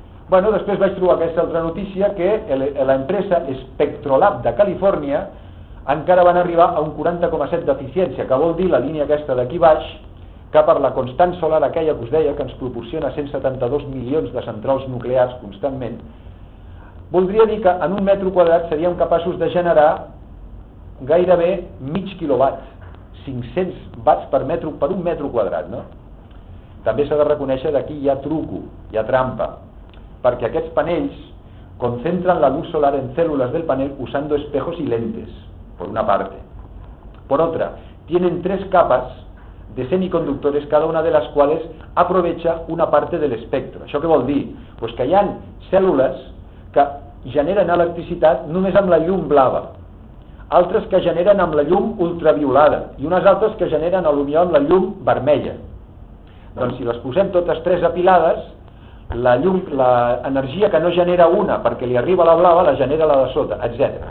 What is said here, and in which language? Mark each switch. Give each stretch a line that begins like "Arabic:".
Catalan: Bueno, després vaig trobar aquesta altra notícia, que l'empresa Spectrolab de Califòrnia encara van arribar a un 40,7% d'eficiència, que vol dir la línia aquesta d'aquí baix, que per la constant solar aquella que us deia, que ens proporciona 172 milions de centrals nuclears constantment, voldria dir que en un metro quadrat seríem capaços de generar gairebé mig quilowatt, 500 watts per metro, per un metro quadrat, no? També s'ha de reconèixer que aquí hi ha truco, hi ha trampa, perquè aquests panells concentren
Spanish: la luz solar
Catalan: en cèl·lules del panel
Spanish: usando espejos y lentes, por una parte. Por otra, tienen tres capas de semiconductores, cada una de las cuales aprovecha una parte del espectro.
Catalan: Això què vol dir? Pues que hi ha cèl·lules que generen electricitat només amb la llum blava, altres que generen amb la llum ultraviolada i unes altres que generen potser amb la llum vermella. Doncs si les posem totes tres apilades, la llum, l'energia que no genera una perquè li arriba la blava, la genera la de sota, etc.